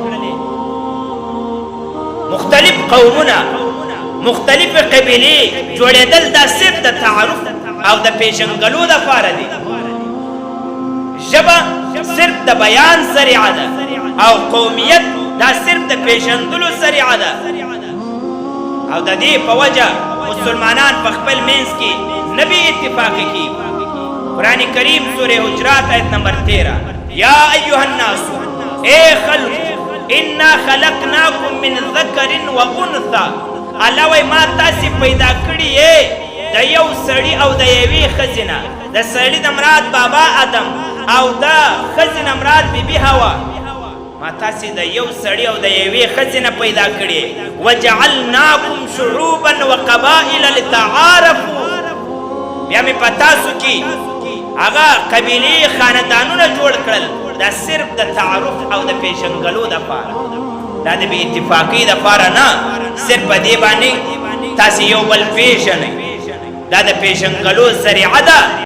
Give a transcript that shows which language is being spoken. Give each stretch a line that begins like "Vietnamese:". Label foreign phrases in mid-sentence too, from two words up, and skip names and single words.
Pashto: مختلف قومونه مختلف قبیلې جوړېدل دا صرف د تعارف او د پیژنګلو دپاره دی ژبه صرف د بیان ذریعه ده او قومیت دا صرف د پیژندلو ذریعه ده او د دې په وجه مسلمانان په خپل منځ کې نه بې اتفاقي کیږي قرآن کریم سورہ حجرات آیت نمبر 13
Arabic: یا ایها الناس
Pashto: اے خلق
Arabic: انا خلقناکم من ذکر و انثى
Pashto: الله وایي ما تاسې پیدا کړي یې د یو سړي او د یوې ښځې نه د سړي نه مراد بابا آدم او د ښځې نه مراد بیبي هوا ما تاسې د یو سړي او د یوې ښځې نه پیدا کړي
Arabic: وجعلناکم شعوبا وقبائل لتعارفوا
Pashto: بیا مې په تاسو کې هغه قبیلې خاندانونه جوړ کړل دا صرف د تعارف او د پیژنګلو دپاره دا د بې اتفاقۍ دپاره نه صرف په دې باندې تاسې یو بل پیژنئ دا د پیژنګلو ذریعه ده